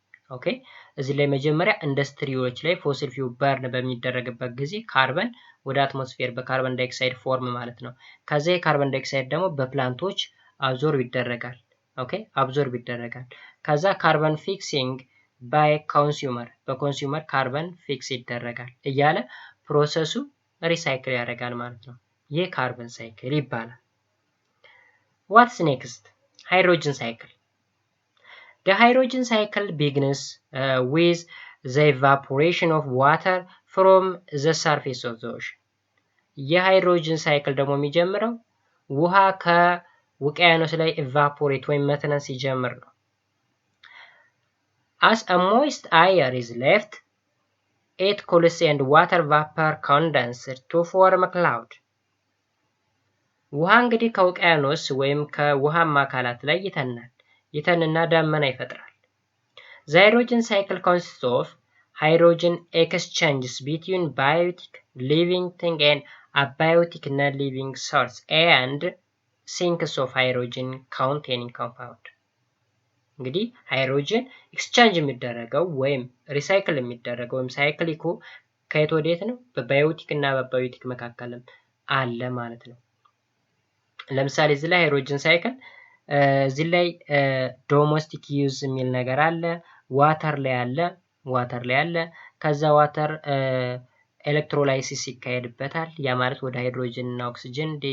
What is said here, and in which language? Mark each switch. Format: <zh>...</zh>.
<am>ኦኬ፣ እዚህ ላይ መጀመሪያ ኢንዱስትሪዎች ላይ ፎሲል ፊውል በርን በሚደረግበት ጊዜ ካርበን ወደ አትሞስፌር በካርበን ዳይኦክሳይድ ፎርም ማለት ነው። ከዛ የካርበን ዳይኦክሳይድ ደግሞ በፕላንቶች አብዞርብ ይደረጋል። ኦኬ፣ አብዞርብ ይደረጋል። ከዛ ካርበን ፊክሲንግ ባይ ኮንሱመር፣ በኮንሱመር ካርበን ፊክስ ይደረጋል እያለ ፕሮሰሱ ሪሳይክል ያደርጋል ማለት ነው። ይህ ካርበን ሳይክል ይባላል።</am> <en>ዋትስ ኔክስት? ሃይድሮጅን ሳይክል። The hydrogen cycle begins with the evaporation of water from the surface of the ocean.</en> <am>የሃይድሮጅን ሳይክል ደግሞ የሚጀምረው ውሃ ከውቅያኖስ ላይ ኢቫፖሬት ወይም መትነን ሲጀምር ነው።</am> <en>As a moist air is left, it cools and water vapor condenses to form a cloud.</en> <am>ውሃ እንግዲህ ከውቅያኖስ ወይም ከውሃማ አካላት ላይ ይተንና ደመና ይፈጥራል።</am> <en>The hydrogen cycle consists of hydrogen exchanges between biotic living thing and abiotic non-living source and sinks of hydrogen containing compound.</en> <am>እንግዲህ ሃይድሮጅን ኤክስቼንጅ የሚደረገው ወይም ሪሳይክል የሚደረገው ወይም ሳይክሊኩ ከየት ወዴት ነው? በባዮቲክ እና በአባዮቲክ መካከልም አለ ማለት ነው። ለምሳሌ እዚህ ላይ ሃይድሮጅን ሳይክል እዚህ ላይ ዶሜስቲክ ዩዝ የሚል ነገር አለ። ዋተር ላይ አለ። ከዛ ዋተር ኤሌክትሮላይሲስ ይካሄድበታል። ያ ማለት ወደ ሃይድሮጅን እና ኦክሲጅን</am>